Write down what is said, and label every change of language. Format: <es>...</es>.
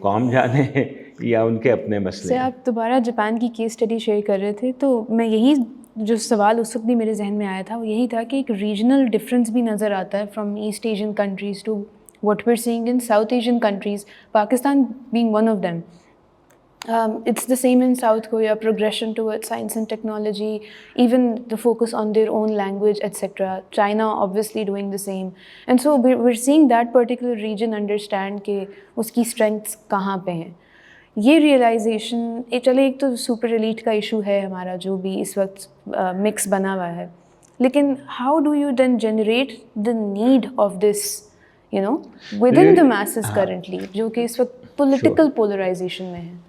<ur>جانے یا ان کے اپنے مسئلے. سے آپ دوبارہ جاپان کی کیس اسٹڈی شیئر کر رہے تھے, تو میں یہی جو سوال اس وقت بھی میرے ذہن میں آیا تھا وہ یہی تھا کہ ایک ریجنل ڈفرینس بھی نظر آتا ہے</ur> <en>From East Asian countries to what we are seeing in South Asian countries, Pakistan being one of them. It's the same in South Korea, progression towards science and technology, even the focus on their own language, etc. China obviously doing the same. And so we're seeing that particular region understand</en> <ur>کہ اس کی</ur> <en>strengths</en> <ur>کہاں پہ ہیں. یہ realization چلے ایک تو super elite کا ایشو ہے ہمارا جو بھی اس وقت مکس بنا ہوا ہے, لیکن</ur> <en>how do you then generate the need of this with in</en> <ur>the masses currently, جو کہ اس وقت پولیٹیکل پولرائزیشن میں ہے.</ur>